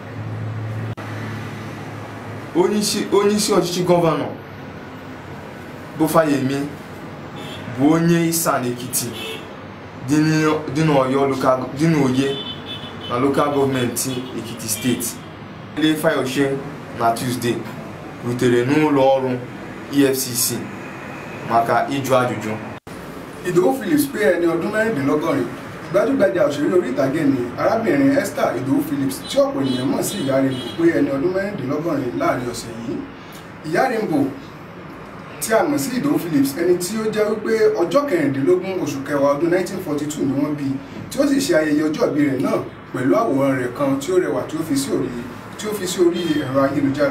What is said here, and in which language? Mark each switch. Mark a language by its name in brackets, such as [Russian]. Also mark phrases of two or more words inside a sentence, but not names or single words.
[Igbo] Onye isi ọchịchị gọvanọ bụ Fayemi bụ onye Isan Ekiti dị n'Oye na local gọọmenti Ekiti steeti. Ele Fayoshe na Tuesday rutere n'ụlọ ọrụ EFCC maka ịjụ ajụjụ. [Yoruba] Ìdòwú Phillips pé ẹni ọdún mẹ́rìndínlọ́gọ́rin. Gbajúgbajà òṣèré orí ìtàgé ni arábìnrin Esther Ìdòwú Phillips tí ọ̀pọ̀ ènìyàn mọ̀ sí Ìyá Rainbow pé ẹni ọdún mẹ́rìndínlọ́gọ́rin láàrin ọ̀sẹ̀ yìí. Ìyá Rainbow tí a mọ̀ sí Ìdòwú Phillips ẹni tí ó jẹ́ wípé ọjọ́ 16 oṣù kẹwàá ọdún 1942 ni wọ́n bí, tí ó sì ṣe ayẹyẹ ọjọ́ ìbí rẹ̀ náà pẹ̀lú àwòrán rẹ̀ kan tí ó rẹwà tí ó fi sí orí ẹ̀rọ ayélujára.